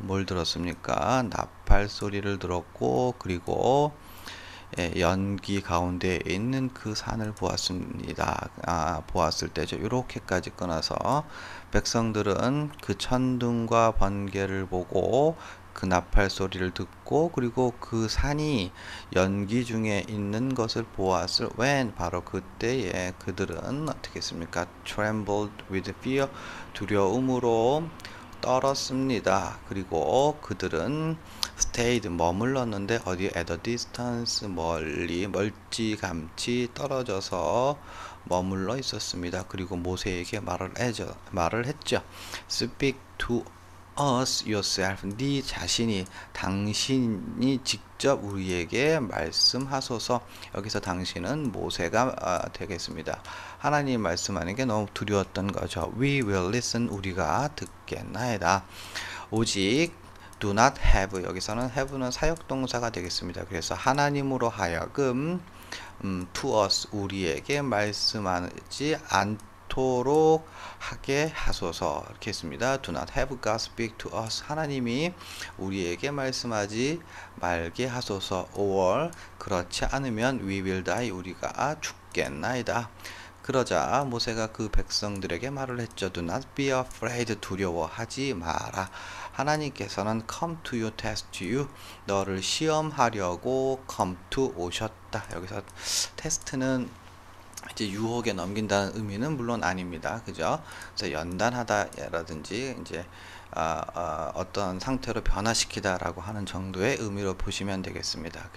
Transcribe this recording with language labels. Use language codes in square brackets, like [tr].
[ko] 뭘 들었습니까? 나팔 소리를 들었고 그리고 연기 가운데 있는 그 산을 보았습니다. 보았을 때죠. 이렇게까지 끊어서 백성들은 그 천둥과 번개를 보고 그 나팔 소리를 듣고 그리고 그 산이 연기 중에 있는 것을 보았을 when 바로 그때에 그들은 어떻게 했습니까? [en] trembled with fear [ko] 두려움으로 떨었습니다. 그리고 그들은 stayed 머물렀는데 어디 [en] at a distance [ko] 멀리 멀찌감치 떨어져서 머물러 있었습니다. 그리고 모세에게 말을 했죠. [en] Speak to us yourself. [ko] 네 자신이 당신이 직접 우리에게 말씀하소서. 여기서 당신은 모세가 되겠습니다. 하나님 말씀하는 게 너무 두려웠던 거죠. [en] We will listen. [ko] 우리가 듣겠나이다. 오직 [en] do not have. [ko] 여기서는 have는 사역동사가 되겠습니다. 그래서 하나님으로 하여금 [en] to us [ko] 우리에게 말씀하지 않도록 하게 하소서. 이렇게 했습니다. [en] Do not have God speak to us. [ko] 하나님이 우리에게 말씀하지 말게 하소서. [en] or [ko] 그렇지 않으면 [en] we will die. [ko] 우리가 죽겠나이다. 그러자 모세가 그 백성들에게 말을 했죠. [en] Do not be afraid. [ko] 두려워하지 마라. 하나님께서는 [en] come to you, test you. [ko] 너를 시험하려고 [en] come to [ko] 오셨다. 여기서 테스트는 이제 유혹에 넘긴다는 의미는 물론 아닙니다. 그죠? 그래서 연단하다라든지 이제 어떤 상태로 변화시키다라고 하는 정도의 의미로 보시면 되겠습니다.